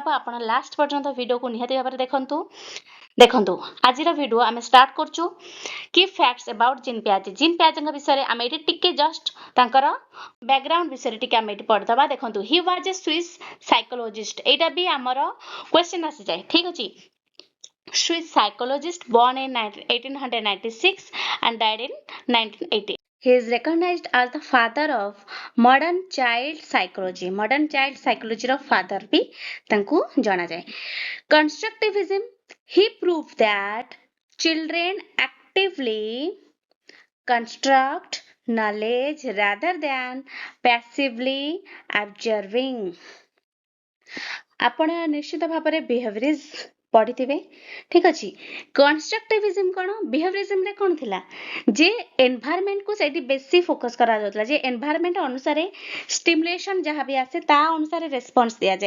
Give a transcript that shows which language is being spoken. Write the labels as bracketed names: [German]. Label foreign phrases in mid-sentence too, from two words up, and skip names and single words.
[Odia] ଆପଣ ଲାଷ୍ଟ ପର୍ଯ୍ୟନ୍ତ ଭିଡ଼ିଓକୁ ନିହାତି ଭାବରେ ଦେଖନ୍ତୁ। ଦେଖନ୍ତୁ ଆଜିର ଭିଡ଼ିଓ ଆମେ ଷ୍ଟାର୍ଟ କରୁଛୁ କି [English] facts about [Odia] ଜିନ୍ ପ୍ୟାଜେ। ଜିନ୍ ପ୍ୟାଜେଙ୍କ ବିଷୟରେ ଆମେ ଏଠି ଟିକେ ଜଷ୍ଟ ତାଙ୍କର ବ୍ୟାକଗ୍ରାଉଣ୍ଡ ବିଷୟରେ ଟିକେ ଆମେ ଏଠି ପଢ଼ିଦେବା। ଦେଖନ୍ତୁ [English] he was a Swiss psychologist, [Odia] ଏଇଟା ବି ଆମର କ୍ୱେଶ୍ଚନ୍ ଆସିଯାଏ। ଠିକ୍ ଅଛି, [English] Swiss psychologist born in 1896 and died in 1980. He is recognized as the father of modern child psychology. Modern child psychology [Odia] ର father ବି ତାଙ୍କୁ ଜଣାଯାଏ। [English] Constructivism, he proved that children actively construct knowledge rather than passively observing. [Odia] ଆପଣ ନିଶ୍ଚିତ ଭାବରେ ବିହେଭିୟରିଜ ପଢିଥିବେ। ଠିକ୍ ଅଛି, କନଷ୍ଟ୍ରକ୍ଟିଭିଜମ କ'ଣ, ବିହେଭିୟରିଜମରେ କ'ଣ ଥିଲା ଯେ ଏନଭାୟରମେଣ୍ଟକୁ ସେଇଠି ବେଶୀ ଫୋକସ୍ କରାଯାଉଥିଲା, ଯେ ଏନଭାୟରମେଣ୍ଟ ଅନୁସାରେ ଷ୍ଟିମୁଲେସନ ଯାହା ବି ଆସେ ତା ଅନୁସାରେ ରେସ୍ପନ୍ସ ଦିଆଯାଏ।